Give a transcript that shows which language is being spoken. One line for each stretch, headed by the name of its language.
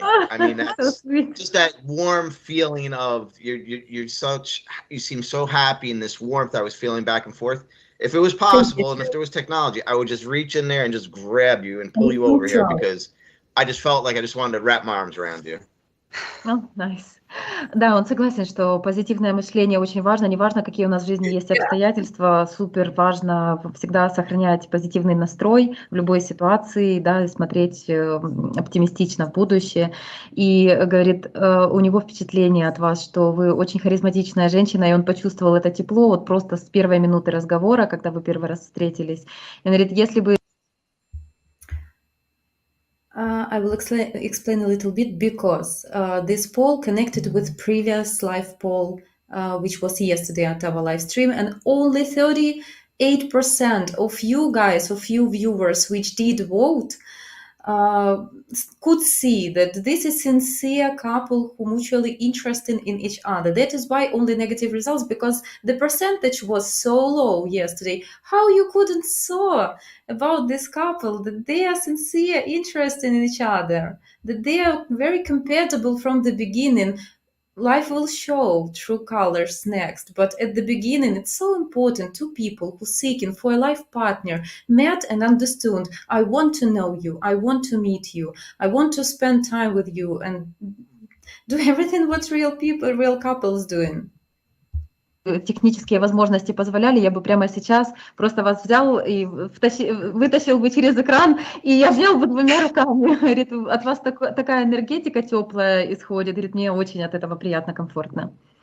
English: I mean, that's just that warm feeling of you seem so happy, and this warmth I was feeling back and forth. If it was possible and if there was technology, I would just reach in there and just grab you and pull you over here, because I just felt like I just wanted to wrap my arms around you. Oh, nice.
Russian: Да, он согласен, что позитивное мышление очень важно. Неважно, какие у нас в жизни есть обстоятельства, супер важно всегда сохранять позитивный настрой в любой ситуации, да, и смотреть оптимистично в будущее. И говорит, у него впечатление от вас, что вы очень харизматичная женщина, и он почувствовал это тепло вот просто с первой минуты разговора, когда вы первый раз встретились. И он говорит, если бы
English: I will explain a little bit, because this poll connected with previous live poll, which was yesterday at our live stream, and only 38% of you guys, of you viewers which did vote, could see that this is sincere couple who mutually interested in each other. That is why only negative results, because the percentage was so low yesterday. How you couldn't saw about this couple, that they are sincere interested in each other, that they are very compatible from the beginning. Life will show true colors next, but at the beginning it's so important. Two people who seeking for a life partner met and understood, I want to know you, I want to meet you, I want to spend time with you and do everything what real people, real couples doing.
Russian: Технические возможности позволяли, я бы прямо сейчас просто вас взял и вытащил бы через экран, и я взял бы двумя руками. Говорит, от вас такая энергетика теплая исходит. Говорит, мне очень от этого приятно, комфортно.